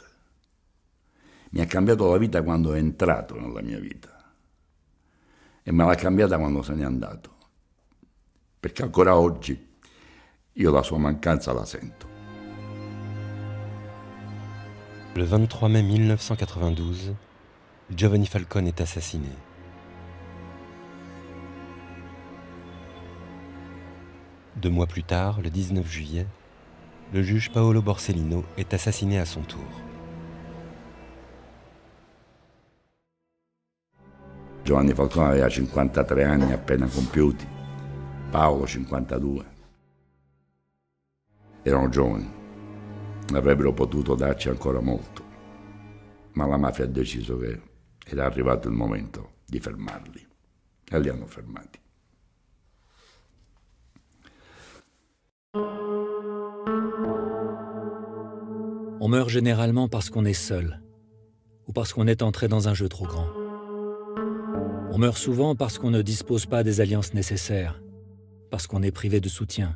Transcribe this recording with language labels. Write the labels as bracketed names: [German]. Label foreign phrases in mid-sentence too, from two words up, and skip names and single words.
[Italian] Mi ha cambiato la vita quando è entrato nella mia vita. E me l'ha cambiata quando se n'è andato, perché ancora oggi io la sua mancanza la sento. [French] Le 23 mai 1992, Giovanni Falcone est assassiné. Deux mois plus tard, le 19 juillet, le juge Paolo Borsellino est assassiné à son tour. [Italian] Giovanni Falcone aveva 53 anni appena compiuti, Paolo 52. Erano giovani, avrebbero potuto darci ancora molto, ma la mafia ha deciso che era arrivato il momento di fermarli e li hanno fermati. [French] On meurt généralement parce qu'on est seul ou parce qu'on est entré dans un jeu trop grand. On meurt souvent parce qu'on ne dispose pas des alliances nécessaires, parce qu'on est privé de soutien.